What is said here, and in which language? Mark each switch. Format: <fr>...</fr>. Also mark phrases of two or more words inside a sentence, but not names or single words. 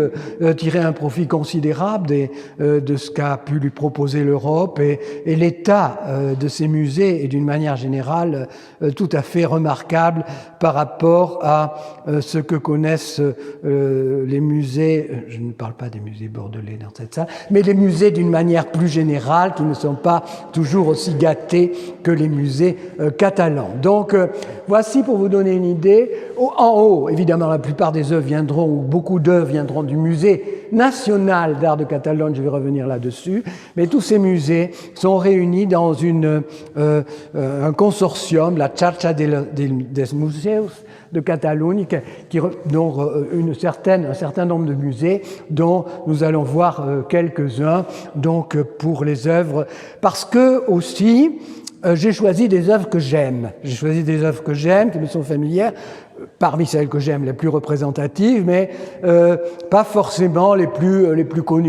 <fr>tirer un profit considérable de ce qu'a pu lui proposer l'Europe, et l'état de ces musées est d'une manière générale tout à fait remarquable par rapport à ce que connaissent les musées, je ne parle pas des musées bordelais dans cette salle, mais les musées d'une manière plus générale qui ne sont pas toujours aussi gâtés que les musées catalans. Donc voici pour vous donner une idée. En haut, évidemment, la plupart des œuvres viendront, ou beaucoup d'œuvres viendront du musée national d'art de Catalogne, je vais revenir là-dessus, mais tous ces musées sont réunis dans un consortium, la Xarxa des Museus de Catalogne, dont un certain nombre de musées, dont nous allons voir quelques-uns, donc pour les œuvres, parce que aussi j'ai choisi des œuvres que j'aime. J'ai choisi des œuvres que j'aime, qui me sont familières, parmi celles que j'aime, les plus représentatives, mais pas forcément les plus connues.</fr>